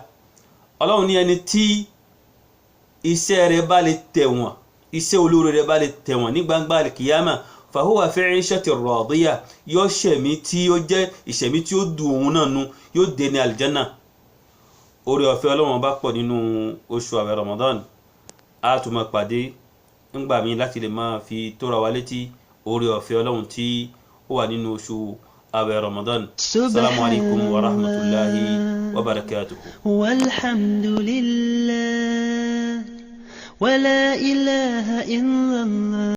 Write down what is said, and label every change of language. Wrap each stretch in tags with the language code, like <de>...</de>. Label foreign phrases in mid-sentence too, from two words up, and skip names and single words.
<yo>ọlọ́run ní ẹni tí iṣẹ́ rẹ̀ bá lè tẹ̀wọ̀n iṣẹ́ olóore rẹ̀ bá lè tẹ̀wọ̀n ní gbangba</yo> <ar>القيامة فهو في عيشة راضية</ar> <yo>yóò ṣẹ̀mí tí ó jẹ́ ìṣẹ̀mí tí ó dùn òun náà nu yóò dé ní aljanna. oore ọ̀fẹ́ ọlọ́run bá pọ̀ nínú oṣù àwẹ̀ Ramadan. a tún máa pàdé ńgbà mi láti lè máa fi tóra wa létí oore ọ̀fẹ́ ọlọ́run tí ó wà nínú oṣù àwẹ̀ Ramadan.</yo> <ar>السلام عليكم ورحمة الله وبركاته. والحمد لله ولا إله إلا الله.</ar>